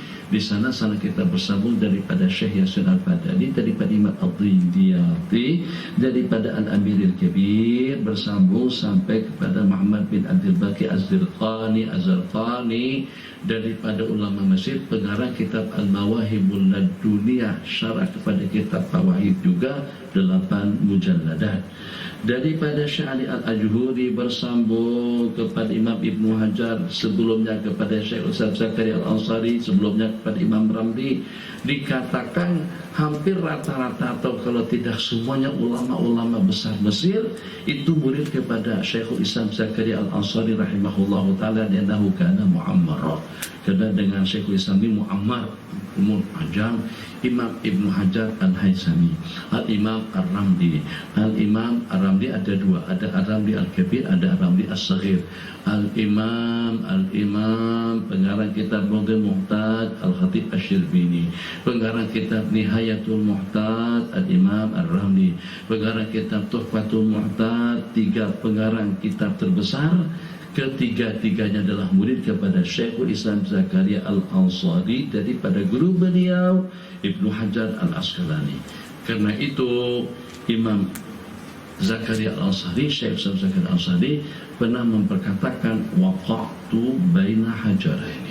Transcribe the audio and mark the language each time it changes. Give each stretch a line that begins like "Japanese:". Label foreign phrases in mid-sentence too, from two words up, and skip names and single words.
Indonesian: Di sana kita bersambung daripada Syekh Yasin Al-Fadani, daripada Imam Ad-Dimyati, daripada Al-Amir Al-Kabir, bersambung sampai kepada Muhammad bin Abdul Baqi Az-Zarqani, daripada ulama Mesir, pengarang kitab Al-Mawahibul Ladunia, syarah kepada kitab Fawaid juga 8 mujalladat. Daripada Syekh Ali Al-Ajhuri bersambung kepada Imam Ibnu Hajar, sebelumnya kepada Syekh Ustaz Zakaria Al-Ansari, sebelumnya kepada Imam Ramli. Dikatakan hampir rata-rata atau kalau tidak semuanya ulama-ulama besar Mesir itu murid kepada Syekhul Islam Zakaria Al-Ansari
Arabic: رحمه الله تعالى, لأنه كان معمرا,
Indonesian: karena dengan Syekhul Islam ini mu'ammar, umur panjang. Imam Ibnu Hajar Al-Haythami, Al-Imam Ar-Ramli. Al-Imam Ar-Ramli ada dua, ada Ar-Ramli Al-Kabir, ada Ar-Ramli As-Saghir. Al-Imam pengarang kitab Mughni Muhtad Al-Khatib Asy-Syirbini, pengarang kitab Nihayatul Muhtad Al-Imam Ar-Ramli, pengarang kitab Tuhfatul Muhtad. 3 pengarang kitab terbesar, ketiga-tiganya adalah murid kepada Syekhul Islam Zakaria Al-Ansari daripada guru beliau Ibnu Hajar Al-Asqalani. Karena itu Imam Zakaria Al-Ansari, Syekh Zakaria Al-Ansari pernah memperkatakan
Arabic: وقعت بين حجرين.